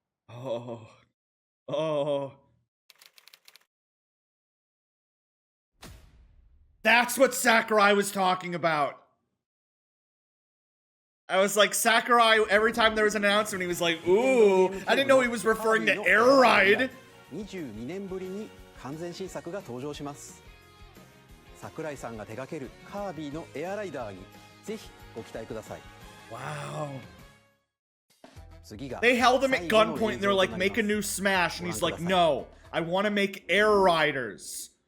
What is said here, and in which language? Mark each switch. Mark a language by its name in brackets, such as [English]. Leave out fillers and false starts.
[English] Oh. That's what Sakurai was talking about. I was like, Sakurai, every time there was an announcement, he was like, ooh. I didn't know he was referring to Air Ride. [Japanese] 22年ぶりに完全新作が登場します。桜井さんが手掛けるカービィのエアライダーにぜひご期待ください。 [English] Wow. [Japanese] 次が [English] They held him at gunpoint and they're like, make a new Smash. And he's like, no, I want to make Air Riders.